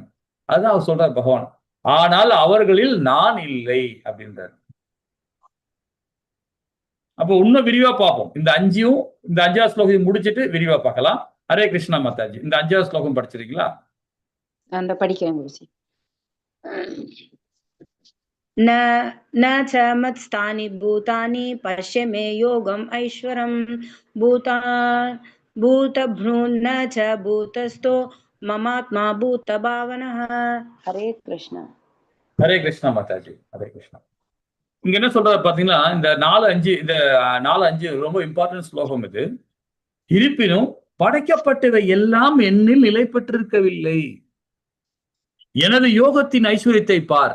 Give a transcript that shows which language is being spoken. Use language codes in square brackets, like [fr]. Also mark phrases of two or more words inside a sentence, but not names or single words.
[ta] அதுதான் அவர் சொல்றார் பகவான். ஆனால் அவர்களில் நான் இல்லை அப்படின்றார். அப்போ இன்னும் விரிவா பார்ப்போம். இந்த 5வது ஸ்லோகம் முடிச்சிட்டு விரிவா பார்க்கலாம். ஹரே கிருஷ்ணா மாதாஜி, இந்த 5வது ஸ்லோகம் படிச்சிருக்கீங்களா? அந்த படிக்கிறேன் குருஜி. [sa] न च मत्स्थानि भूतानि पश्य मे योगम ऐश्वरम भूतभ्रून् न च भूतस्थो ममात्मा भूत भावनः. हरे कृष्णा. [ta] ஹரே கிருஷ்ணா மாதாஜி. ஹரே கிருஷ்ணா. இங்க என்ன சொல்றாரு பாத்தீங்கன்னா, இந்த 4-5 ரொம்ப இம்பார்ட்டன்ட் ஸ்லோகம் இது. இருப்பினும் படைக்கப்பட்டவை எல்லாம் என்னில் நிலை பெற்றிருக்கவில்லை. எனது யோகத்தின் ஐஸ்வர்யத்தை பார்.